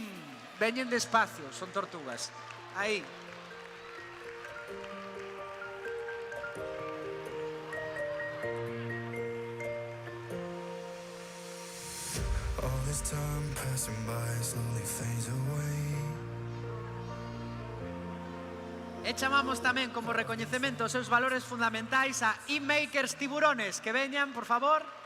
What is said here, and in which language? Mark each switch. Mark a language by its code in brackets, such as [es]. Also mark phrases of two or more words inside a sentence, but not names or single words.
[gl] Veñen despacio, son tortugas. Aí. [en] All this time passing by slowly fades away. [gl] E chamamos tamén como recoñecemento os seus valores fundamentais a E-Makers Tiburones, que veñan, por favor.